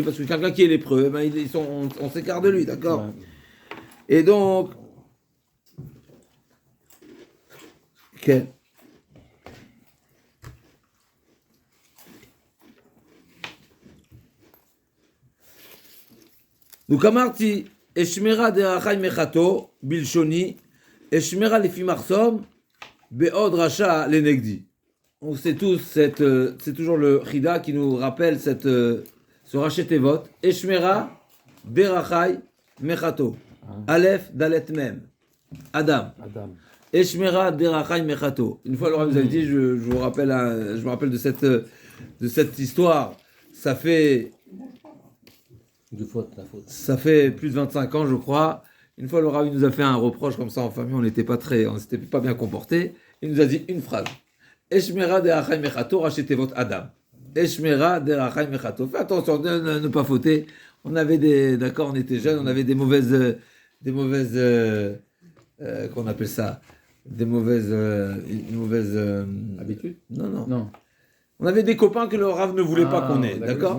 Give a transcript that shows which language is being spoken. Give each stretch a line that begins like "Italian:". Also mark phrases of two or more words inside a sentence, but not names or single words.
French: Parce que quelqu'un qui est lépreux, ben, on s'écarte de lui, d'accord? Et donc, כן.
Hebrew: Donc אמרתי, אשמרה דרכי מחתו בלשוני, אשמרה לפי מחסום, בעוד רשע לנגדי.
French: On sait tous, c'est toujours le Chida qui nous rappelle ce
Hebrew: ראשי תיבות. אשמרה דרכי מחטוא. אלף דלת מם אדם. אשמרה דרכי מחטוא.
French: Une fois, Laura nous a dit, je me rappelle de cette histoire. Ça fait plus de 25 ans, je crois. Une fois, Laura nous a fait un reproche comme ça en famille. On s'était pas bien comporté. Il nous a dit une phrase.
Hebrew: אשמרה דרכי מחטוא ראשי תיבות אדם אשמרה דרכי מחטוא.
French: Fais attention de ne pas fauter. On était jeunes, on avait des mauvaises, qu'on appelle ça, une mauvaise habitude. Non. On avait des copains que le Rav ne voulait pas qu'on ait, d'accord?